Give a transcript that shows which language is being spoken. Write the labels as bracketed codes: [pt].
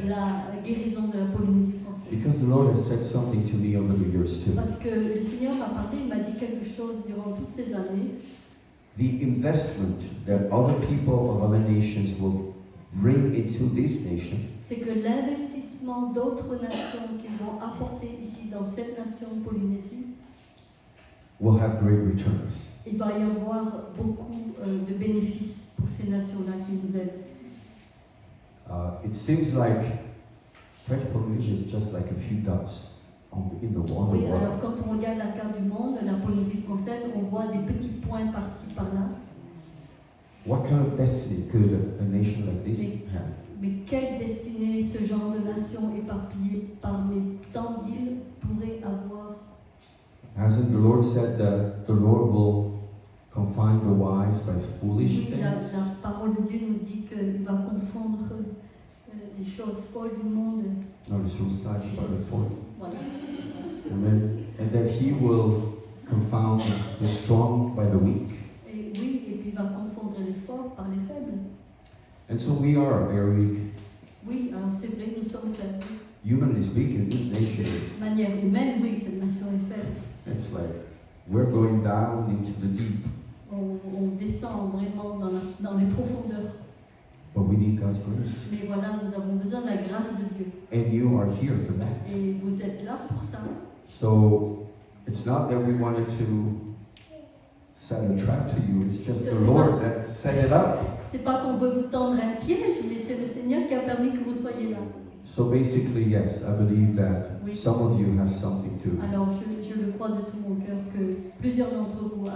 [fr] la guérison de la Polynésie française. [en] Because the Lord has said something to me over the years too. [fr] Parce que le Seigneur m'a parlé, il m'a dit quelque chose durant toutes ces années. [en] The investment that other people of other nations will bring into this nation [fr] C'est que l'investissement d'autres nations qu'ils vont apporter ici dans cette nation Polynésie, [en] will have great returns. [fr] il va y avoir beaucoup de bénéfices. pour ces nations-là qui nous aident. [en] It seems like French Polynesia is just like a few dots on the [fr] Oui, [en] world. [fr] alors quand on regarde la carte du monde, la Polynésie française, on voit des petits points par-ci, par-là. [en] What kind of destiny could a nation like this have? [fr] Mais quelle destinée ce genre de nation éparpillée parmi tant d'îles pourrait avoir? [en] Hasn't the Lord said that the Lord will confine the wise by foolish [fr] Oui, la [en] things? [fr] parole de Dieu nous dit qu'il va confondre les choses folles du monde. [en] No, it's from such by the fool. [fr] Voilà. [en] And that He will confound the strong by the weak. [fr] Et oui, et puis il va confondre les forts par les faibles. [en] And so we are very weak. [fr] Oui, alors c'est vrai, nous sommes faibles. [en] Humanly speaking, this nation is, [fr] De manière humaine, oui, cette nation est faible. [en] it's like we're going down into the deep, [fr] On descend vraiment dans les profondeurs. [en] but we need God's grace. [fr] Mais voilà, nous avons besoin de la grâce de Dieu. [en] And you are here for that. [fr] Et vous êtes là pour ça. [en] So it's not that we wanted to set a trap to you, it's just the Lord that set it up. [fr] C'est pas qu'on veut vous tendre un piège, mais c'est le Seigneur qui a permis que vous soyez là. [en] So basically, yes, I believe that [fr] Oui. [en] some of you have something to, [fr] Alors je le crois de tout mon cœur que plusieurs d'entre vous